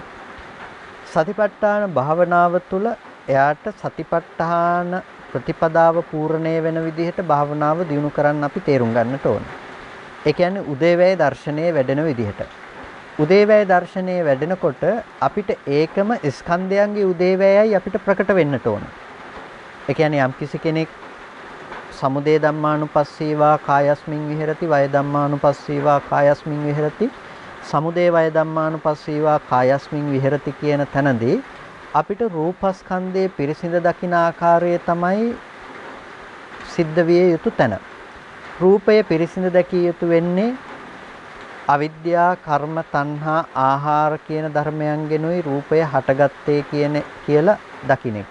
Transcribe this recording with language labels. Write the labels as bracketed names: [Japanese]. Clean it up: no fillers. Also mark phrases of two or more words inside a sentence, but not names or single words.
[Sinhala] සතිපට්ඨාන භාවනාව තුළ එයාට සතිපට්ඨාන ප්‍රතිපදාව පූර්ණේ වෙන විදිහට භාවනාව දියුණු කරන්න අපි තේරුම් ගන්නට ඕනේ. ඒ කියන්නේ උදේවැය දර්ශනයේ වැඩෙන විදිහට. උදේවැය දර්ශනයේ වැඩෙනකොට අපිට ඒකම ස්කන්ධයන්ගේ උදේවැයයි අපිට ප්‍රකට වෙන්නට ඕන. ඒ කියන්නේ යම්කිසි කෙනෙක් [Pali] සමුදය ධම්මානුපස්සීවා කායස්මින් විහෙරති, වය ධම්මානුපස්සීවා කායස්මින් විහෙරති, සමුදය වය ධම්මානුපස්සීවා කායස්මින් විහෙරති [Sinhala] කියන තැනදී අපිට රූපස්කන්ධයේ පිරිසිඳ දකින ආකාරය තමයි සිද්ධ විය යුතු තැන. රූපය පිරිසිඳ දැකිය යුතු වෙන්නේ අවිද්‍යා, කර්ම, තණ්හා, ආහාර කියන ධර්මයන්ගෙනුයි රූපය හටගත්තේ කියලා දකින්න එක.